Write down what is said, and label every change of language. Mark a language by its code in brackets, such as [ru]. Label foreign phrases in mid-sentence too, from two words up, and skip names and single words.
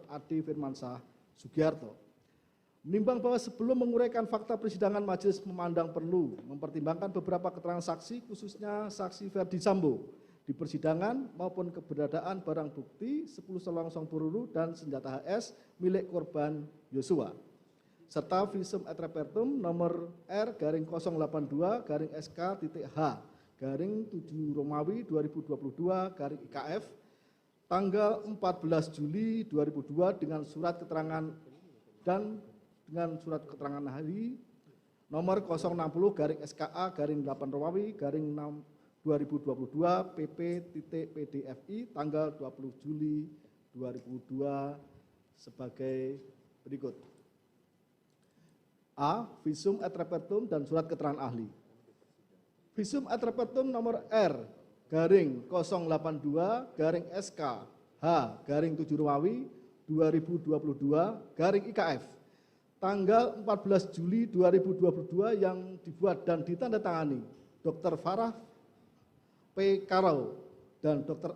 [id] Ade Firmansyah Sugiarto. Menimbang bahwa sebelum menguraikan fakta persidangan, majelis memandang perlu mempertimbangkan beberapa keterangan saksi, khususnya saksi Ferdi Sambo di persidangan maupun keberadaan barang bukti 10 selongsong peluru dan senjata HS milik korban Yosua, serta [la] visum et repertum [id] nomor R/082-SK.H/7 Romawi 2022-IKF tanggal 14 Juli 2002 dengan surat keterangan dan dengan surat keterangan ahli nomor 060-SKA-8 Romawi 2022-PP.PDFI tanggal 20 Juli 2002 sebagai berikut. A. [la] Visum et repertum [id] dan surat keterangan ahli. [la] Visum et repertum [id] nomor R/082-SK H/7 Romawi 2022 garing IKF tanggal 14 Juli 2022 yang dibuat dan ditandatangani Dr. Farah P. Karau dan Dr.